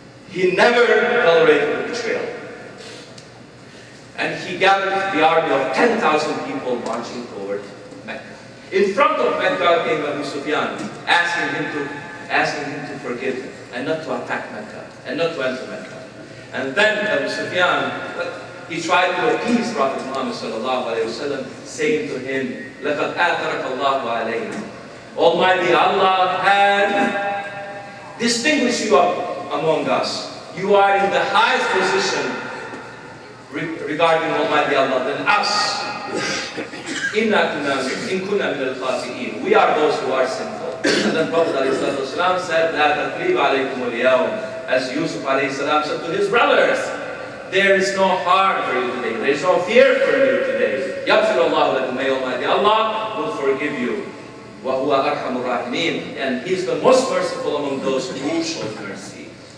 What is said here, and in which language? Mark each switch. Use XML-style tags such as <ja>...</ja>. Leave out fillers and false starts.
<en>He never tolerated a betrayal. And he gathered the army of 10,000 people marching toward Mecca. In front of Mecca came Abu Sufyan, asking him to forgive him, and not to attack Mecca, and not to enter Mecca. And then Abu Sufyan, he tried to appease Prophet Muhammad ﷺ, saying to him,</en> <ar>لَقَدْ آثَرَكَ اللَّهُ عَلَيْهِ.</ar> <en>Almighty Allah had distinguished you among us. You are in the highest position regarding Almighty Allah than us. We are those who are sinful. And then Prophet ﷺ said,</en> <ar>لَا تَثْرِيبَ عَلَيْكُمُ الْيَوْمِ.</ar> <en>As Yusuf ﷺ said to his brothers, there is no harm for you today. There is no fear for you today.</en> <ar>يَغْفِرُ اللَّهُ لَكُمْ.</ar> <en>May Almighty Allah will forgive you.</en> <ar>وَهُوَ أَرْحَمُ الرَّاحِمِينَ.</ar> <en>And He is the most merciful among those who show mercy.</en>